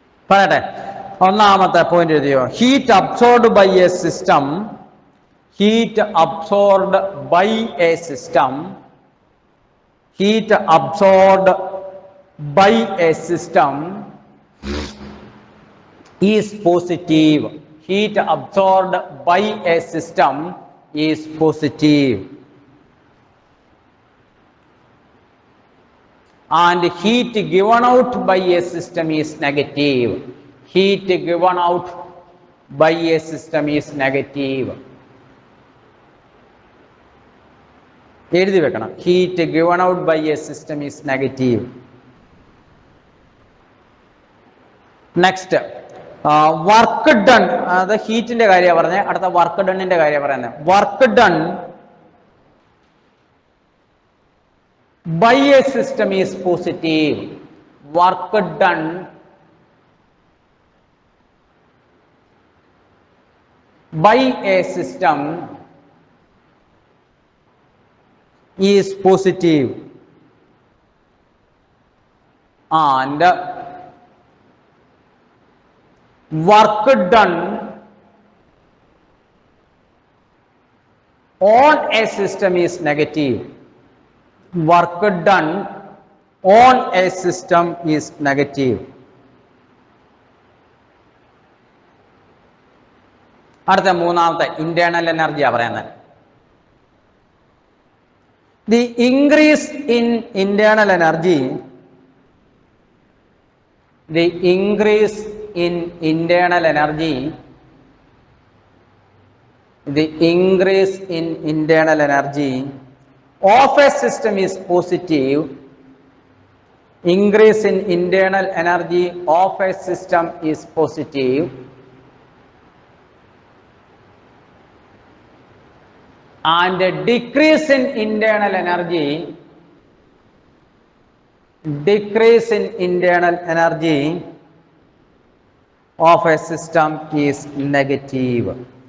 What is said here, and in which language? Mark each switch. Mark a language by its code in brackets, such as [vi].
[ml] പറയട്ടെ. ഒന്നാമത്തെ പോയിന്റ് എഴുതിയോ? [en] Heat absorbed by a system, heat absorbed by a system, heat absorbed by a system is positive. Heat absorbed by a system is positive. And heat given out by a system is negative. Heat given out by a system is negative. [ml] എഴുതി വെക്കണം. [en] Heat given out by a system is negative. [ml] Next work done, അത് ഹീറ്റിന്റെ കാര്യമാണ് പറഞ്ഞത്. അടുത്ത work ഡണ്ണിന്റെ കാര്യം പറയുന്നത്. [en] Work done by a system is positive. Work done by a system is positive and work done on a system is negative. Work done on a system is negative. [ml] അടുത്ത മൂന്നാമത്തെ internal എനർജിയാ പറയുന്നത്. [en] The increase in internal energy, the increase in internal energy, the increase in internal energy of a system is positive. Increase in internal energy of a system is positive. And a decrease in internal energy, decrease in internal energy of a system is negative.